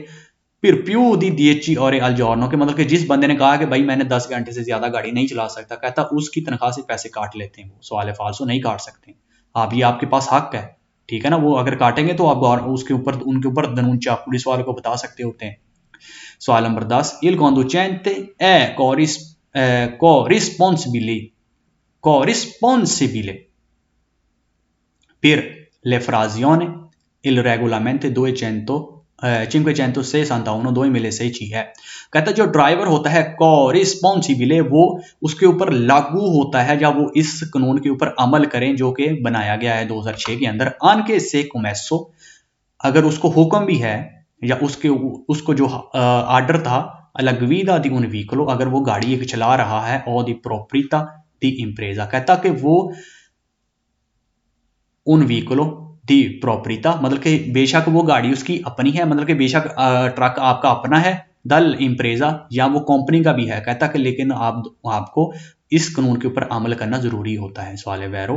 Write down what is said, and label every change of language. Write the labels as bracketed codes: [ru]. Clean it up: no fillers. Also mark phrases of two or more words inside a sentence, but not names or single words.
[hi] फिर [it] più di dieci [hi] और [it] al giorno [hi] के मतलब कि जिस बंदे ने कहा कि भाई मैंने 10 घंटे से ज्यादा गाड़ी नहीं चला सकता, कहता उसकी तनख्वाह से पैसे काट लेते हैं वो। सवाल है फालसो, नहीं काट सकते आप, ये आपके पास हक है, ठीक है ना। वो अगर काटेंगे तो आप उसके ऊपर उनके ऊपर दनूंचा पुलिस वालों को बता सकते होते हैं। सवाल नंबर 10, [it] il conducente è corrisponsibile per l'effrazione il regolamento 561 2006 है। [hi] कहता है जो ड्राइवर होता है corrisponsibile वो उसके ऊपर लागू होता है या वो इस कानून के ऊपर अमल करें जो कि बनाया गया है 2006 के अंदर, [it] anche se commesso [hi] अगर उसको हुक्म भी है या उसको जो आर्डर था [it] alla guida di un veicolo, [hi] अगर वो गाड़ी एक चला रहा है, और [it] di proprietà di impresa, [hi] कहता कि वो उन व्हीकलो [it] di proprietà, [hi] मतलब कि बेशक वो गाड़ी उसकी अपनी है, मतलब कि बेशक ट्रक आपका अपना है, [it] dell'impresa [hi] या वो कंपनी का भी है, कहता कि लेकिन आपको इस कानून के ऊपर अमल करना जरूरी होता है। सवाल है वैरो।